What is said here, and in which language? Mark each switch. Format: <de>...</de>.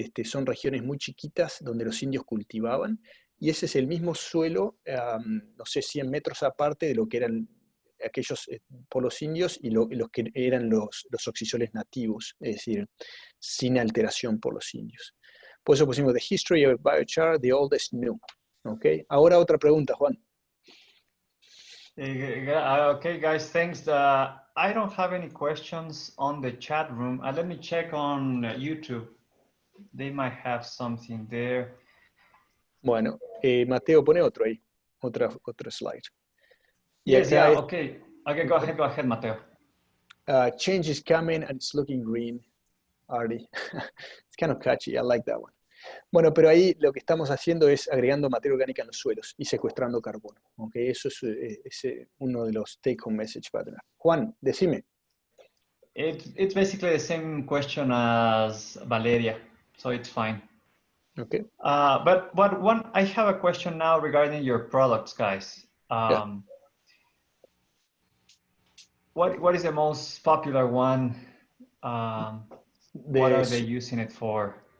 <es>Son regiones muy chiquitas donde los indios cultivaban, y ese es el mismo suelo, no sé, 100 metros aparte de lo que eran aquellos por los indios y los que eran los oxisoles nativos, es decir, sin alteración por los indios. Por eso pusimos</es> <en>The History of Biochar, The Oldest New.</en> <es>¿Okay? Ahora otra pregunta, Juan.</es> <en>Okay, guys, thanks. I don't have any questions on the chat room. Let me check on YouTube. They might have something there.</en> <es>Bueno, Mateo, pone otro ahí, otra slide. Y</es> <en>Yes,</en> <es>acá</es> <en>yeah, okay. Okay, go ahead, Mateo. Change is coming and it's looking green, ARTI. It's kind of catchy, I like that one.</en> <es>Bueno, pero ahí lo que estamos haciendo es agregando materia orgánica en los suelos y secuestrando carbono. ¿Okay? Eso es uno de los take-home message para tener. Juan, decime.</es> <en>It's basically the same question as Valeria, so it's fine. Okay. But I have a question now regarding your products, guys. Yeah. What is the most popular one? What are they using it for?</en>